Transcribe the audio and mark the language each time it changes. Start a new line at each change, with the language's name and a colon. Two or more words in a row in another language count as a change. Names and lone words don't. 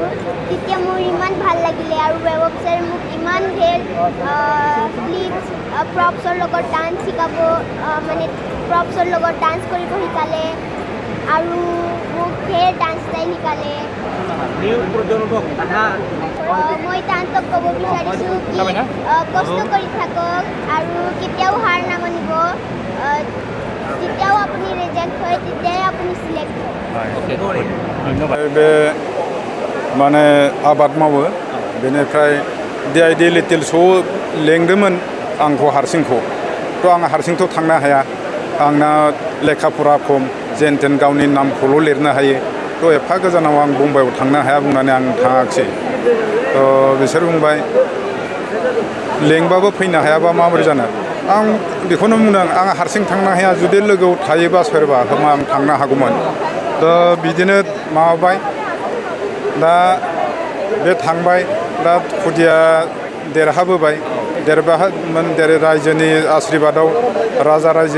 Assamese: তেতিয়া মোৰ ইমান ভাল লাগিলে আৰু বেবব ছাৰে মোক ইমান ধেৰ
English: flips props
Assamese: লগত ডান্স শিকাব মানে প্ৰপছৰ লগত ডান্স কৰিব শিকালে আৰু মোক ধেৰ
English: dance style
Assamese: শিকালে। মই তাহাঁতক ক'ব বিচাৰিছোঁ কি কষ্ট কৰি থাকক আৰু কেতিয়াও হাৰ নামানিব। যেতিয়াও আপুনি ৰিজেক্ট হয় তেতিয়াই আপুনি সিলেক্ট হয়।
Bodo: बे माने आबाद मावो बेनिफ्राय DIT लिटिल श'आव लेंदोंमोन आंखौ हारसिंखौ आं हारसिंथ' थांनो हाया आंना लेखा फरा खम जेन थेन गावनि नामखौल' लिरनो हायो एफा गोजानाव आं बम्बाइआव थांनो हाया बुंनानै आं थाङाखिसै बिसोर बुंबाय लेंबाबो फैनो हायाबा माबोरै जानो आं बेखौनो बुंदों आं हारसिं थांनो हाया जुदि लोगोआव थायोबा सोरबा होमबा आं थांनो हागौमोन बिदिनो माबाबाय दा बे थांबाय दा खुदिया देरहाबोबाय रायजोनि आशीर्बादाव राजा